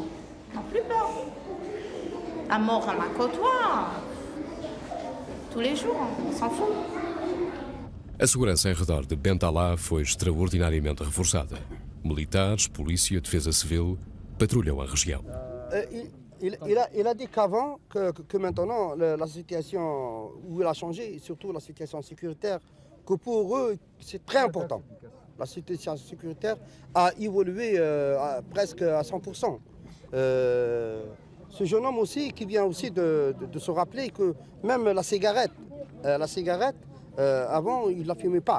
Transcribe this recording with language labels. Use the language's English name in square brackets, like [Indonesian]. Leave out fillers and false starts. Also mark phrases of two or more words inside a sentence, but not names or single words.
[French] Ils n'ont plus peur. La mort, on la côtoie. Tous les jours, on s'en fout. [Portuguese] A segurança em redor de Bentalá foi extraordinariamente reforçada. Militares, polícia, defesa civil patrulham a região. [French] Il a dit qu'avant, que maintenant, la situation où il a changé, surtout la situation sécuritaire, que pour eux, c'est très important. La situation sécuritaire a évolué presque à 100%. Ce jeune homme aussi, qui vient aussi de se rappeler que même la cigarette, avant, il ne la fumait pas.